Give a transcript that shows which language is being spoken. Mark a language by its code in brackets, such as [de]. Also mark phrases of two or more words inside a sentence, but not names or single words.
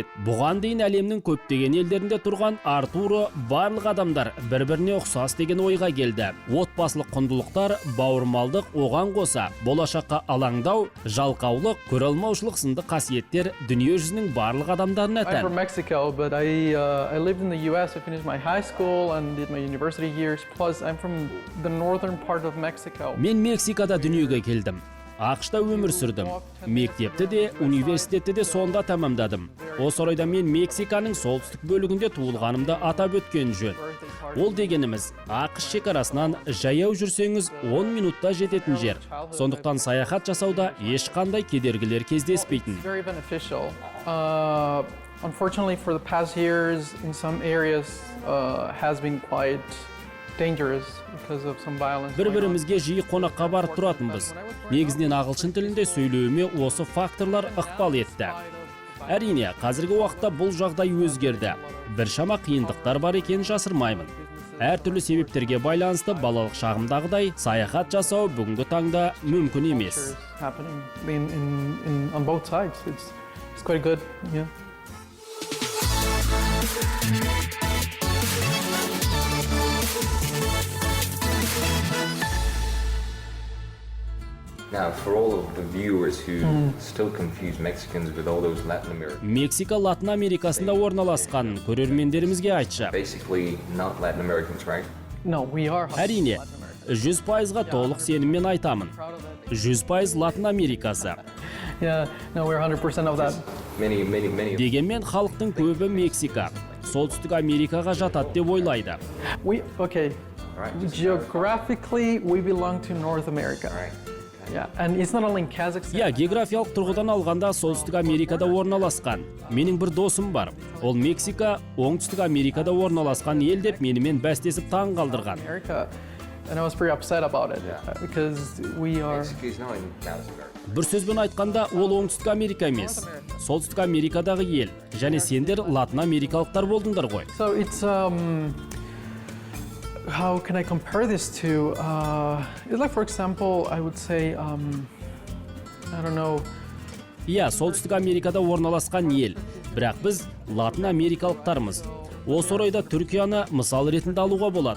[kk] Бұған дейін әлемнің көптеген елдерінде тұрған Артуро барлық адамдар бір-біріне ұқсас деген ойға келді. Отбасылық құндылықтар, бауырмалдық оған қоса, болашаққа алаңдау, жалқаулық, көре алмаушылық сынды қасиеттер дүние жүзінің барлық адамдарына [en] I'm [kk] тән. [en] from Mexico, but I lived in the US. I finished my high school and did my university years. Plus, I'm from the northern part of Mexico. [kk] Мен Мексикада дүниеге келдім. Ақшта өмір сүрдім. Мектепті де, университетті де сонда тәмамдадым. Осы орайда мен Мексиканың солтүстік бөлігінде туылғанымды атап өткен жөн. Ол дегеніміз, ақш шекарасынан жаяу жүрсеңіз 10 минутта жететін жер. Сондықтан саяхат жасауда ешқандай кедергілер кездеспейтін. [en] It's very beneficial. Unfortunately, for the past years, in some areas, has been quite dangerous because of some violence. [kk] Бір-бірімізге жиі қонаққа барып тұратынбыз. Негізінен ағылшын тілінде сөйлеуіме осы факторлар ықпал етті. Әрине, қазіргі уақытта бұл жағдай өзгерді. Біршама қиындықтар бар екенін жасырмаймын. Әртүрлі себептерге байланысты балалық шағымдағыдай саяхат жасау бүгінгі таңда мүмкін емес. [en] Happening on both sides. It's quite good, yeah. Now, for all of the viewers who still confuse Mexicans with all those Latin American, [kk] Мексика Латын Америкасында орналасқан көрермендерімізге айтшы. [en] basically not Latin Americans, right? No, we are. [kk] Әрине, 100%-ға толық сеніммен айтамын. 100% Латын Америкасы. [en] Yeah, no, we're 100% of that. Many. [kk] Дегенмен халықтың көбі Мексика, Солтүстік Америкаға жатады деп ойлайды. [en] Okay. Right. Geographically, we belong to North America. Right. Yeah, and it's not only in Kazakhstan. [kk] Иә, географиялық тұрғыдан алғанда Солтүстік Америкада орналасқан. Менің бір досым бар. Ол Мексика, Оңтүстік Америкада орналасқан ел деп менімен бәстесіп таң қалдырған. [en] America, and I was pretty upset about it because we are. Mexico is not in South America. [kk] Бір сөзбен айтқанда, ол Оңтүстік Америка емес. Солтүстік Америкадағы ел. Және сендер Латын Америкалықтар болдыңдар ғой. [en] So it's how can I compare this to? It's like, for example, I would say, I don't know. [kk] Иә, Солтүстік Америкада орналасқан ел. Бірақ біз Латын Америкалықтармыз. Осы орайда Түркияны мысал ретінде алуға болады.